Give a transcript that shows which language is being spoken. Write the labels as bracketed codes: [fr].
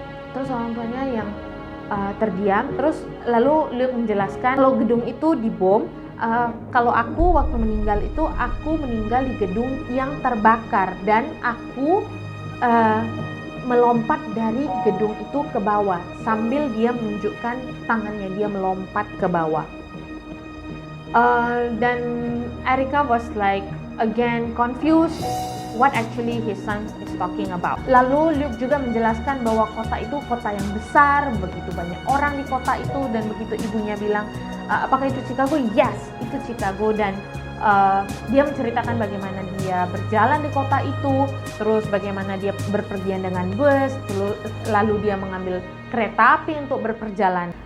[id] Terus orang tuanya yang terdiam. Terus lalu Luke menjelaskan kalau gedung itu dibom. Kalau aku waktu meninggal itu aku meninggal di gedung yang terbakar dan aku melompat dari gedung itu ke bawah sambil dia menunjukkan tangannya, dia melompat ke bawah. [en] Dan Erica was like again confused what actually his son is talking about. [id] Lalu Luke juga menjelaskan bahwa kota itu kota yang besar, begitu banyak orang di kota itu, dan begitu ibunya bilang, apakah itu Chicago? Yes, itu Chicago. Dan dia menceritakan bagaimana dia berjalan di kota itu, terus bagaimana dia berpergian dengan bus, lalu dia mengambil kereta api untuk berperjalanan.